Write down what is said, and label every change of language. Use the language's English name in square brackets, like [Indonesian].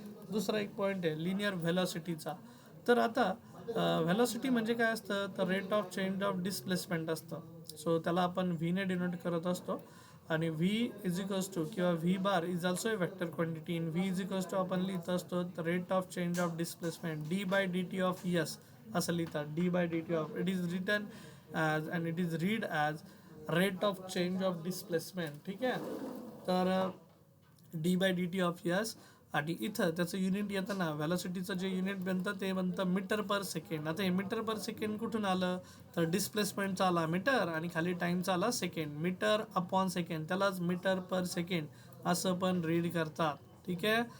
[Marathi] दुसरा एक पॉईंट आहे लिनियर व्हेलॉसिटीचा. तर आता व्हेलॉसिटी म्हणजे काय असतं, तर [English] rate of change of displacement [Marathi] असतं. सो त्याला आपण व्हीने डिनोट करत असतो. आणि [English] V is equals to [Marathi] किंवा [English] V bar is also a vector quantity. In V is equals to [Marathi] आपण लिहित असतो [English] rate of change of displacement D by D T of S [Marathi] असं लिहितात. [English] D by D T of it is written as and it is read as rate of change of displacement. [Marathi] ठीक आहे. तर [English] D by D T of S. [Marathi] आणि इथं त्याचं unit येतं ना, व्हॅलॉसिटीचं जे युनिट बनतं ते बनतं मीटर पर सेकंड. आता हे मीटर पर सेकंड कुठून आलं, तर डिस्प्लेसमेंटचा आला मीटर आणि खाली टाईमचा आला सेकंड. मीटर अपॉन सेकंड, त्यालाच मीटर पर सेकंड असं पण रीड करतात. ठीक आहे.